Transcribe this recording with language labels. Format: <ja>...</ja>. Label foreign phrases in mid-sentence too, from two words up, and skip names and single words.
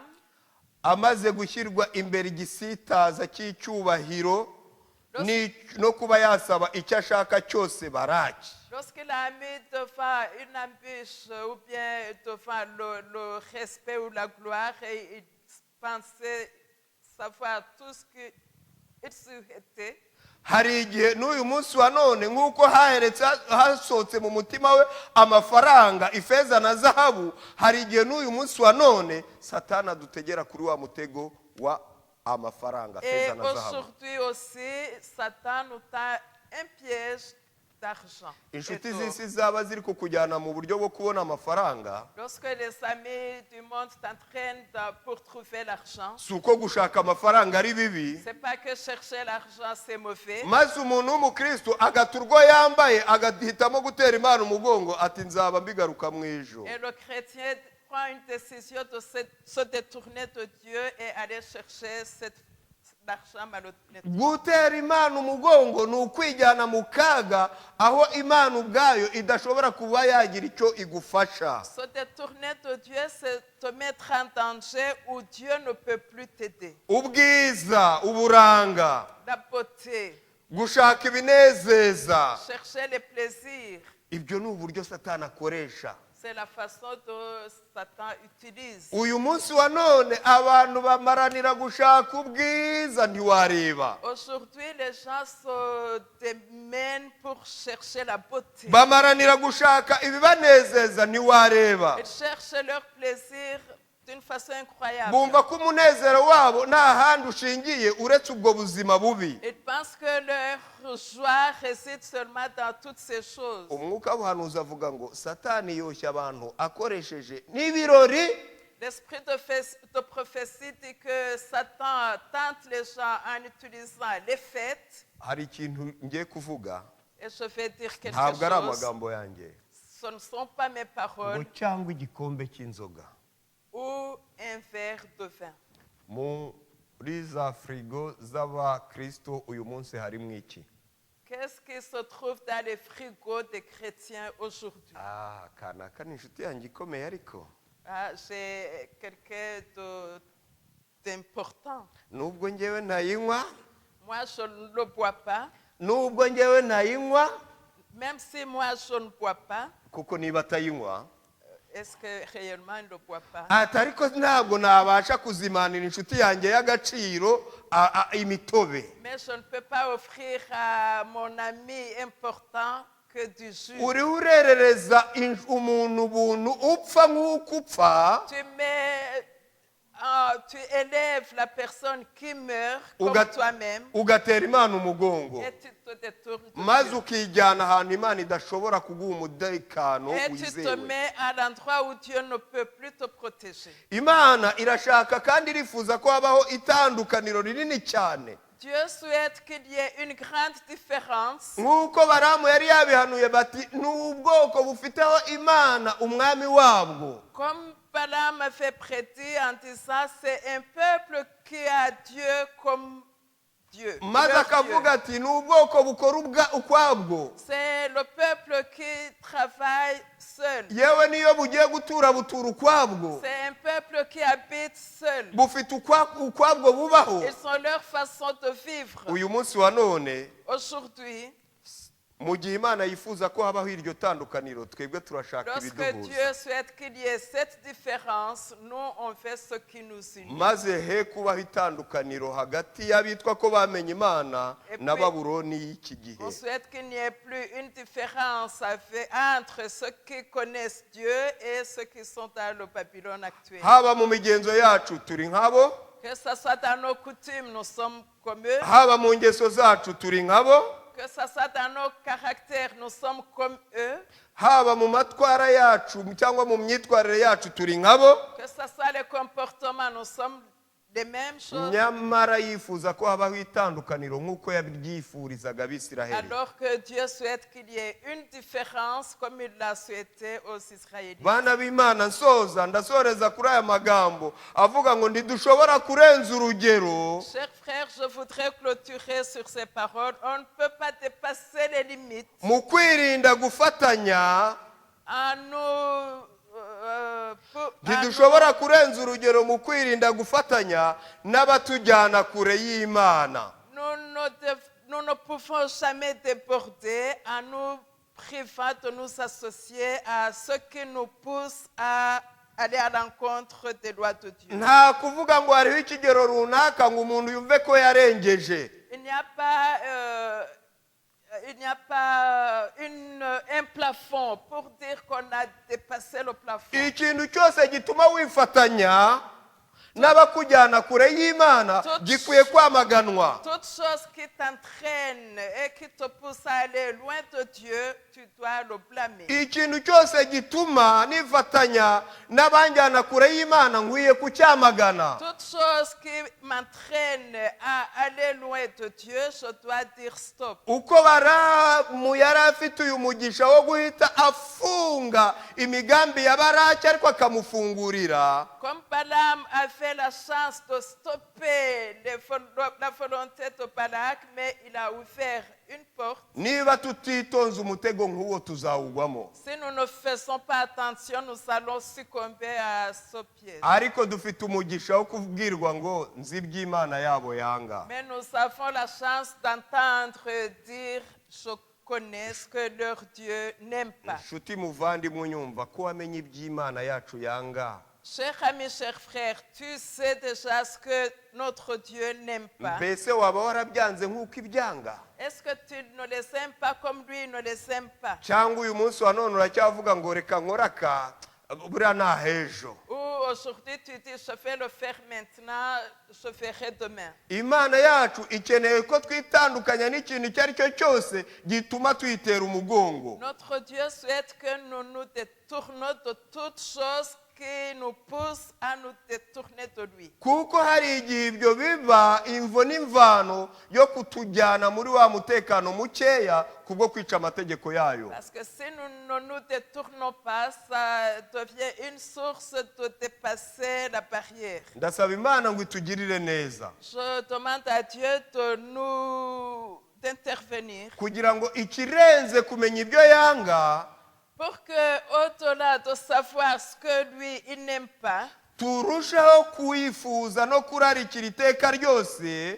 <rw>amaze gushyirwa imbere igisitaza cy'icyubahiro no kuba yasaba icyo ashaka cyose Baraki,</rw> <fr>lorsqu'il a mis devant une embûche ou bien devant le respect ou la gloire et il pensait savoir tout ce qu'il souhaitait,</fr> <rw>hari igihe n'uyu munsi wa none nk'uko hasohotse mu mutima we amafaranga, ifeza na zahabu, hari igihe n'uyu munsi wa none Satani adutegera kuri wa mutego wa amafaranga,</rw> <fr>et</fr> <rw>feza na zahabu.</rw> <fr>aujourd'hui aussi, Satan nous tend un piège d'argent.</fr> <rw>Inshuti z'isi zaba ziri kukujyana mu buryo bwo kubona amafaranga,</rw> <fr>Lorsque les amis du monde t'entraînent pour trouver l'argent,</fr> <rw>si uko gushaka amafaranga ari bibi,</rw> <fr>c'est pas que chercher l'argent c'est mauvais.</fr> <rw>maze umuntu w'umukristo agata urwo yambaye agahitamo gutera Imana umugongo ati nzaba mbigaruka mu ejo.</rw> <fr>Et le chrétien prend une décision de se détourner de Dieu et aller chercher l'argent malhonnête.</fr> <rw>Gutera Imana umugongo ni ukwijyana mu kaga aho Imana ubwayo idashobora kuba yagira icyo igufasha.</rw> <fr>Se détourner de Dieu, c'est te mettre en danger où Dieu ne peut plus t'aider.</fr> <rw>Ubwiza, uburanga,</rw> <fr>La beauté,</fr> <rw>gushaka ibinezeza,</rw> <fr>chercher les plaisirs,</fr> <rw>ibyo ni uburyo Satani akoresha.</rw> <fr>c'est la façon dont Satan utilise.</fr> <rw>Uyu munsi wa none abantu bamaranira gushaka ubwiza ntiwareba.</rw> <fr>Aujourd'hui, les gens se démènent pour chercher la beauté.</fr> <rw>Bamaranira gushaka ibibanezeza ntiwareba.</rw> <fr>Ils cherchent leur plaisir d'une façon incroyable.</fr> <rw>bumva ko umunezero wabo nta handi ushingiye uretse ubwo buzima bubi.</rw> <fr>Ils pensent que leur joie réside seulement dans toutes ces choses.</fr> <rw>Umwuka w'ubuhanuzi avuga ngo Satani yoshya abantu akoresheje n'ibirori.</rw> <fr>L'esprit de prophétie dit que Satan tente les gens en utilisant les fêtes.</fr> <rw>Hari ikintu ngiye kuvuga,</rw> <fr>Et je vais dire quelque</fr> <rw>ntabwo ari</rw> <fr>chose.</fr> <rw>amagambo yanjye,</rw> <fr>Ce ne sont pas mes</fr> <rw>ngo</rw> <fr>paroles.</fr> <rw>cyangwa igikombe cy'inzoga.</rw> <fr>Ou un verre de vin.</fr> <rw>Muri za firigo z'abakristo uyu munsi harimo iki?</rw> <fr>Qu'est-ce qui se trouve dans les frigos des chrétiens aujourd'hui?</fr> <rw>Kanaka ni inshuti yanjye ikomeye ariko</rw> <fr>J'ai quelqu'un d'important.</fr> <rw>nubwo ngewe nayinywa,</rw> <fr>Moi, je ne le bois pas.</fr> <rw>nubwo ngewe nayinywa,</rw> <fr>Même si moi, je ne bois pas,</fr> <rw>kuko niba atayinywa</rw> <fr>est-ce que réellement il ne le boit pas?</fr> <rw>ariko ntabwo nabasha kuzimanira inshuti yanjye y'agaciro imitobe.</rw> <fr>Mais je ne peux pas offrir à mon ami important que du jus.</fr> <rw>uri urerereza umuntu ubuntu upfa nk'uko upfa,</rw> <fr>Tu élèves la personne qui meurt comme toi-même</fr> <rw>ugatera Imana umugongo,</rw> <fr>et tu te détournes de</fr> <rw>maze</rw> <fr>Dieu.</fr> <rw>ukijyana ahantu Imana idashobora kuguha umutekano</rw> <fr>Et tu te</fr> <rw>wizewe.</rw> <fr>mets à l'endroit où Dieu ne peut plus te protéger.</fr> <rw>Imana irashaka kandi irifuza ko habaho itandukaniro rinini cyane,</rw> <fr>Dieu souhaite qu'il y ait une grande différence.</fr> <rw>nk'uko Baramu yari yabihanuye bati ni ubwoko bufiteho Imana umwami wabwo.</rw> <fr>Comme Balaam avait prédit en disant, c'est un peuple qui a Dieu comme Dieu.</fr> <rw>Maze</rw> <fr>leur</fr> <rw>akavuga</rw> <fr>Dieu.</fr> <rw>ati ni ubwoko bukora ukwabwo,</rw> <fr>C'est le peuple qui travaille seul.</fr> <rw>yewe niyo bugiye gutura butura ukwabwo,</rw> <fr>C'est un peuple qui habite seul.</fr> <rw>bufite ukwabwo bubaho.</rw> <fr>Ils ont leur façon de vivre.</fr> <rw>Uyu munsi wa none,</rw> <fr>Aujourd'hui,</fr> <rw>mu gihe Imana yifuza ko habaho iryo tandukaniro, twebwe turashaka</rw> <fr>lorsque</fr> <rw>ibiduhuza,</rw> <fr>Dieu souhaite qu'il y ait cette différence, nous, on fait ce qui nous unit.</fr> <rw>maze he kubaho itandukaniro hagati y'abitwa ko bamenye Imana na Babuloni y'iki gihe.</rw> <fr>On souhaite qu'il n'y ait plus une différence entre ceux qui connaissent Dieu et ceux qui sont dans le Babylone actuel.</fr> <rw>Haba mu migenzo yacu turi nkabo,</rw> <fr>Que ce soit dans nos coutumes, nous sommes comme eux.</fr> <rw>haba mu ngeso zacu turi nkabo,</rw> <fr>Que ce soit dans nos caractères, nous sommes comme eux.</fr> <rw>haba mu matwara yacu cyangwa mu myitwarire yacu turi nkabo.</rw> <fr>Que ce soit les comportements, nous sommes les mêmes choses.</fr> <rw>Nyamara yifuza ko habaho itandukaniro nk'uko yabyifurizaga Abisiraheli.</rw> <fr>Alors que Dieu souhaite qu'il y ait une différence comme il l'a souhaité aux Israélites.</fr> <rw>Bana b'Imana, ndasoreza kuri aya magambo avuga ngo ntidushobora kurenza urugero.</rw> <fr>Chers frères, je voudrais clôturer sur ces paroles. On ne peut pas dépasser les limites</fr> <rw>Mu kwirinda gufatanya,</rw> <fr>en nous.</fr> <rw>ntidushobora kurenza urugero mu kwirinda gufatanya n'abatujyana kure y'Imana.</rw> <fr>Nous ne pouvons jamais déborder en nous privant de nous associer à ceux qui nous poussent à aller à l'encontre des lois de Dieu.</fr> <rw>Nta kuvuga ngo hariho ikigero runaka ngo umuntu yumve ko yarengeje.</rw> <fr>Il n'y a pas un plafond pour dire qu'on a dépassé le plafond.</fr> <rw>Ikintu cyose gituma wifatanya n'abakujyana kure y'Imana gikwiye kwamaganwa.</rw> <fr>Toute chose qui t'entraîne et qui te pousse à aller loin de Dieu, tu dois le blâmer.</fr> <rw>Ikintu cyose gituma nifatanya n'abanjyana kure y'Imana nkwiye kucyamagana.</rw> <fr>Toute chose qui m'entraîne à aller loin de Dieu, je dois dire stop.</fr> <rw>Uko Baramu yari afite uyu mugisha wo guhita afunga imigambi ya Baraki ariko akamufungurira,</rw> <fr>Comme Balaam avait la chance de stopper la volonté de Balak, mais il a ouvert une porte.</fr> <rw>niba tutitonze umutego nk'uwo tuzawugwamo.</rw> <fr>Si nous ne faisons pas attention, nous allons succomber à ce piège.</fr> <rw>Ariko dufite umugisha wo kubwirwa ngo nzi iby'Imana yabo yanga.</rw> <fr>Mais nous avons la chance d'entendre dire, je connais ce que leur Dieu n'aime pas.</fr> <rw>Nshuti muvandimwe unyumva ko wamenye iby'Imana yacu yanga.</rw> <fr>Chers amis, chers frères, tu sais déjà ce que notre Dieu n'aime pas.</fr> <rw>Mbese waba warabyanze nk'uko ibyanga?</rw> <fr>Est-ce que tu ne les aimes pas comme lui ne les aime pas?</fr> <rw>Cyangwa uyu munsi wa none uracyavuga ngo reka nkoraka buriya ni ahejo.</rw> <fr>Ou aujourd'hui tu dis je vais le faire maintenant, je ferai demain.</fr> <rw>Imana yacu ikeneye ko twitandukanya n'ikintu icyo ari cyo cyose gituma tuyitera umugongo.</rw> <fr>Notre Dieu souhaite que nous nous détournons de toutes choses qui nous poussent à nous détourner de lui.</fr> <rw>Kuko hari igihe ibyo biba imvo n'imvano yo kutujyana muri wa mutekano mukeya kubwo kwica amategeko yayo.</rw> <fr>Parce que si nous ne nous détournons pas, ça devient une source de dépasser la barrière.</fr> <rw>Ndasaba Imana ngo itugirire neza.</rw> <fr>Je demande à Dieu d'intervenir</fr> <rw>Kugira ngo ikirenze kumenya ibyo yanga,</rw> <fr>pour que, au-delà de savoir ce que lui, il n'aime pas,</fr> <rw>turushaho kuyifuza no kurarikira iteka ryose</rw>